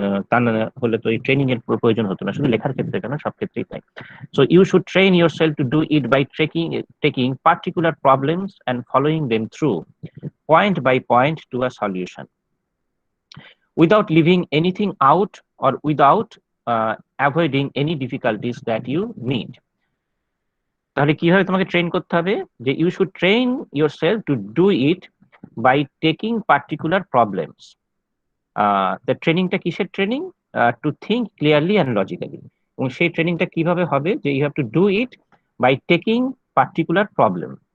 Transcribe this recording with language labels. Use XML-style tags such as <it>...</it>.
<bn>তা না হলে তো এই ট্রেনিং এর প্রয়োজন হতো না, শুধু লেখার ক্ষেত্রে কেন, সব ক্ষেত্রেই তাই।</bn> <en>So you should train yourself to do it by taking particular problems and following them through point by point to a solution, without leaving anything out or without avoiding any difficulties that you meet.</en> <bn>তাহলে কিভাবে তোমাকে train করতে হবে?</bn> <en>যে you should train yourself to do it by taking particular problems.</en> <bn>ট্রেনিংটা কিসের training?</bn> <en>To think clearly and logically.</en> <bn>এবং সেই ট্রেনিংটা কিভাবে হবে?</bn> <en>যে you have to do it by taking particular problem.</en>